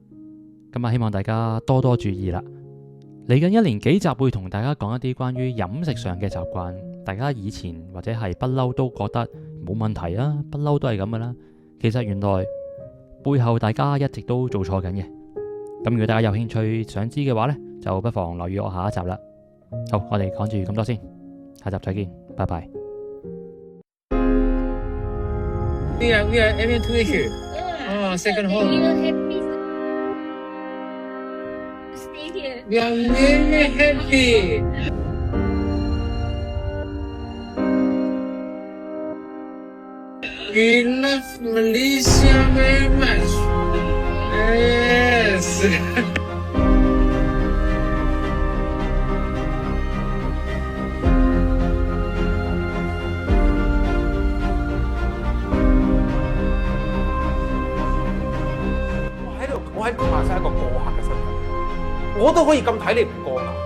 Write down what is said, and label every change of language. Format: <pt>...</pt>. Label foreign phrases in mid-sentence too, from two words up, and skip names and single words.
<yue>咁啊，希望大家多多注意啦。嚟緊一連幾集會同大家講一啲關於飲食上嘅習慣，大家以前或者係不嬲都覺得冇問題啊，不嬲都係咁噶啦。其實原來背後大家一直都做錯緊嘅。咁如果大家有興趣想知嘅話呢，就不妨留意我下一集啦。好，我哋講住咁多先，下集再見，拜拜。</yue> <en>We are aiming to here. Second home. Stay here. We are really happy. We love Malaysia very much. Yes.</en> <yue>我喺馬來西亞一個過客嘅身份，我都可以咁睇你唔過眼。</yue>